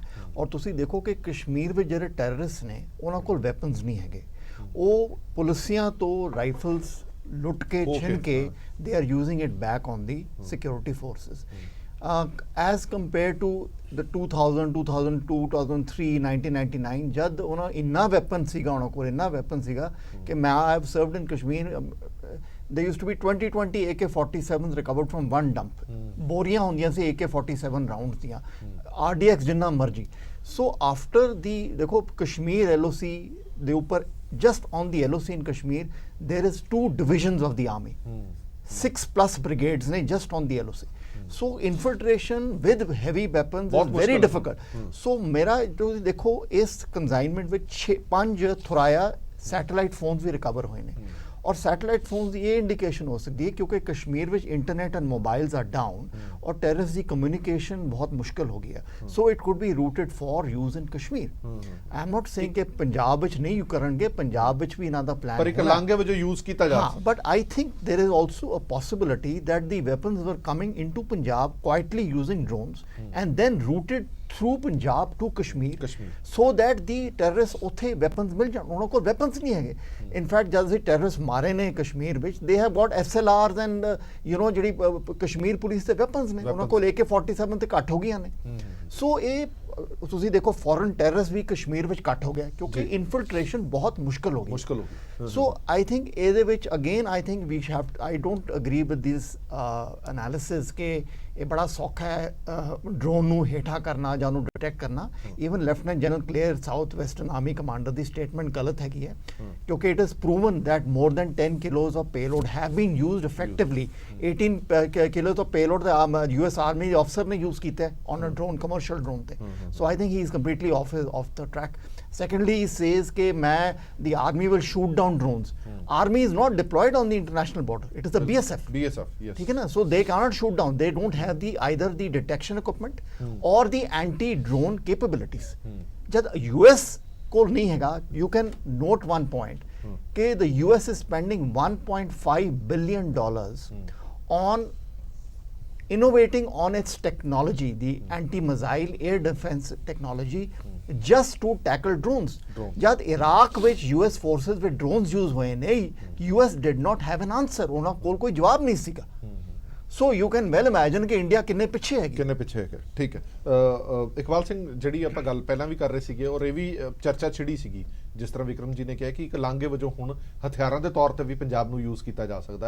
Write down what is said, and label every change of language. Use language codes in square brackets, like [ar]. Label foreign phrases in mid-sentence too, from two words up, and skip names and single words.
[pa] ਔਰ ਤੁਸੀਂ ਦੇਖੋ ਕਿ ਕਸ਼ਮੀਰ ਵਿੱਚ ਜਿਹੜੇ ਟੈਰਰਿਸਟ ਨੇ ਉਹਨਾਂ ਕੋਲ ਵੈਪਨਸ ਨਹੀਂ ਹੈਗੇ, ਉਹ ਪੁਲਿਸਿਆਂ ਤੋਂ ਰਾਈਫਲਸ ਲੁੱਟ ਕੇ ਛਿਨ ਕੇ [en] they are using it back on the security forces as compare to the 2000, 2002, 2003, 1999 [pa] ਜਦ ਉਹਨਾਂ ਇੰਨਾ ਵੈਪਨ ਸੀਗਾ, ਉਹਨਾਂ ਕੋਲ ਇੰਨਾ ਵੈਪਨ ਸੀਗਾ ਕਿ ਮੈਂ [en] I have served in Kashmir. There used to be 20 AK-47s recovered from one dump. [pa] ਬੋਰੀਆਂ ਹੁੰਦੀਆਂ ਸੀ AK-47 ਰਾਉਂਡਸ ਦੀਆਂ, RDX ਜਿੰਨਾ ਮਰਜੀ। [en] so after [pa] ਦੀ ਦੇਖੋ ਕਸ਼ਮੀਰ LOC ਦੇ ਉੱਪਰ, [en] just on the LOC in Kashmir, there is 2 divisions of the army, 6+ brigades ne just on the LOC. So infiltration with heavy weapons is very difficult. [pa] So ਮੇਰਾ ਤੁਸੀਂ ਦੇਖੋ ਇਸ ਕੰਜ਼ਾਈਨਮੈਂਟ ਵਿੱਚ 5 ਥੁਰਾਇਆ [en] satellite phones [pa] ਵੀ ਰਿਕਵਰ ਹੋਏ ਨੇ। ਔਰ [en] satellite phones [pa] ਦੀ ਇਹ ਇੰਡੀਕੇਸ਼ਨ ਹੋ ਸਕਦੀ ਹੈ ਕਿਉਂਕਿ ਕਸ਼ਮੀਰ ਵਿੱਚ [en] internet and mobiles are down [pa] ਔਰ ਟੈਰਰਿਸਟ ਦੀ ਕਮਿਊਨੀਕੇਸ਼ਨ ਬਹੁਤ ਮੁਸ਼ਕਲ ਹੋ ਗਈ ਹੈ। [en] So it could be routed for use in Kashmir. I am not saying [pa] ਕਿ ਪੰਜਾਬ ਵਿੱਚ ਨਹੀਂ ਕਰਨਗੇ, ਪੰਜਾਬ ਵਿੱਚ ਵੀ ਇਹਨਾਂ ਦਾ ਪਲਾਨ ਪਰ ਇੱਕ ਲਾਂਘੇ ਵਜੋਂ ਯੂਜ਼ ਕੀਤਾ ਜਾ ਸਕਦਾ। [en] But I think there is also a possibility that the weapons were coming into Punjab quietly using drones and then routed through Punjab to Kashmir, so that the terrorists ਉੱਥੇ weapons [pa] ਮਿਲ ਜਾਣ। ਉਹਨਾਂ ਕੋਲ weapons ਨਹੀਂ ਹੈਗੇ। [en] in fact [pa] ਜਦ ਅਸੀਂ terrorists ਮਾਰੇ ਨੇ ਕਸ਼ਮੀਰ ਵਿੱਚ, [en] they have got SLRs and [pa] ਜਿਹੜੀ ਕਸ਼ਮੀਰ ਪੁਲਿਸ ਦੇ weapons ਨੇ, ਉਹਨਾਂ ਕੋਲ AK-47 ਤੇ ਘੱਟ ਹੋ ਗਈਆਂ ਨੇ। ਸੋ ਇਹ ਤੁਸੀਂ ਦੇਖੋ [en] foreign terrorist [pa] ਵੀ ਕਸ਼ਮੀਰ ਵਿੱਚ ਘੱਟ ਹੋ ਗਿਆ ਕਿਉਂਕਿ ਇਨਫਿਲਟ੍ਰੇਸ਼ਨ ਬਹੁਤ ਮੁਸ਼ਕਲ ਹੋ ਗਈ। [en] so I think [pa] ਇਹਦੇ ਵਿੱਚ [en] again I think we have, I don't agree with this analysis [pa] ਕਿ ਇਹ ਬੜਾ ਸੌਖਾ ਹੈ ਡਰੋਨ ਨੂੰ ਹੇਠਾਂ ਕਰਨਾ ਜਾਂ ਉਹਨੂੰ ਡਿਟੈਕਟ ਕਰਨਾ। [en] Even Lieutenant General Clair South Western Army Commander [pa] ਦੀ ਸਟੇਟਮੈਂਟ ਗਲਤ ਹੈਗੀ ਹੈ, ਕਿਉਂਕਿ [en] it is proven that more than 10 kilos of payload have been used effectively. 18 kilos of payload ਦਾ US army officer ਨੇ ਯੂਜ਼ [pa] ਕੀਤਾ ਹੈ [en] on a drone, commercial drone ਤੇ। So I think he is completely off the track. Secondly, he says that the army will shoot down drones. Army is not deployed on the international border. It is the BSF. BSF, yes. [hi] ठीक है ना? [en] So they cannot shoot down. They don't have either the detection equipment or the anti-drone capabilities. [hi] जब US को नहीं हैगा, [en] you can note one point कि the US is spending $1.5 billion on innovating on its technology, the anti-missile air defense technology, just to tackle drones. जब इराक ਵਿੱਚ US forces with drones use [pa] ਹੋਏ ਨੇ, [en] US did not have an answer, [pa] ਉਹਨਾਂ ਕੋਲ ਕੋਈ ਜਵਾਬ ਨਹੀਂ ਸੀਗਾ। [en] so you can well imagine [pa] ਕਿ ਇੰਡੀਆ ਕਿੰਨੇ ਪਿੱਛੇ ਹੈਗੀ, ਕਿੰਨੇ ਪਿੱਛੇ ਹੈਗੇ। ਠੀਕ ਹੈ, ਇਕਬਾਲ ਸਿੰਘ, ਜਿਹੜੀ ਆਪਾਂ ਗੱਲ ਪਹਿਲਾਂ ਵੀ ਕਰ ਰਹੇ ਸੀਗੇ ਔਰ ਇਹ ਵੀ ਚਰਚਾ ਛਿੜੀ ਸੀਗੀ, ਜਿਸ ਤਰ੍ਹਾਂ ਵਿਕਰਮ ਜੀ ਨੇ ਕਿਹਾ ਕਿ ਇੱਕ ਲਾਂਘੇ ਵਜੋਂ ਹੁਣ ਹਥਿਆਰਾਂ ਦੇ ਤੌਰ ਤੇ ਵੀ ਪੰਜਾਬ ਨੂੰ ਯੂਜ਼ ਕੀਤਾ ਜਾ ਸਕਦਾ ਹੈ।